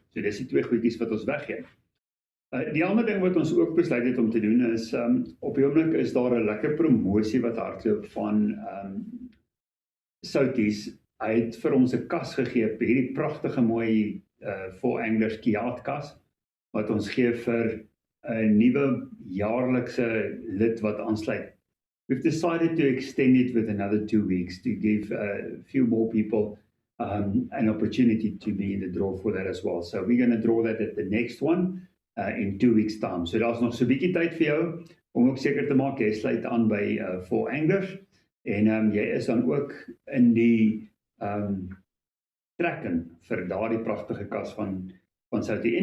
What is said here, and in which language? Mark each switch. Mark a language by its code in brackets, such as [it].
[af] So dis die 2 goedjies wat ons weggee. Die ander ding wat ons ook besluit het om te doen is, op die oomblik is daar 'n lekker promosie wat hardloop van Souties. Hy het vir ons 'n kas gegee, hierdie pragtige mooi Four Anglers Kiat kas, wat ons gee vir 'n nuwe jaarlikse lid wat aansluit. [en] We've decided to extend it with another 2 weeks to give a few more people an opportunity to be in the draw for that as well. So we're going to draw that at the next one in 2 weeks time. [af] So daar's nog so 'n bietjie tyd vir jou om ook seker te maak jy sluit aan by Four Anglers, en jy is dan ook in die trekken vir daardie pragtige kas van Soutie.